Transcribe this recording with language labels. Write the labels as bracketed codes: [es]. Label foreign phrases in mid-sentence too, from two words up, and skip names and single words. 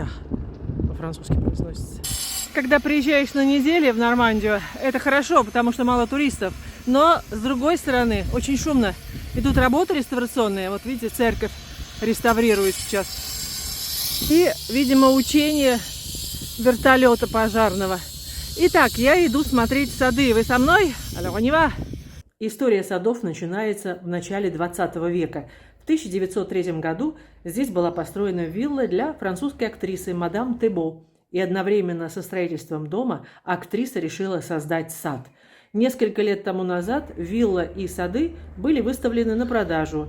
[ru] По-французски произносится. Когда приезжаешь на неделю в Нормандию, это хорошо, потому что мало туристов. Но, с другой стороны, очень шумно. Идут работы реставрационные. Вот видите, церковь реставрируют сейчас. И, видимо, учение вертолета пожарного. Итак, я иду смотреть сады. Вы со мной? [fr] Alors, on y va. [ru] История садов начинается в начале 20 века. В 1903 году здесь была построена вилла для французской актрисы мадам Тебо. И одновременно со строительством дома актриса решила создать сад. Несколько лет тому назад вилла и сады были выставлены на продажу.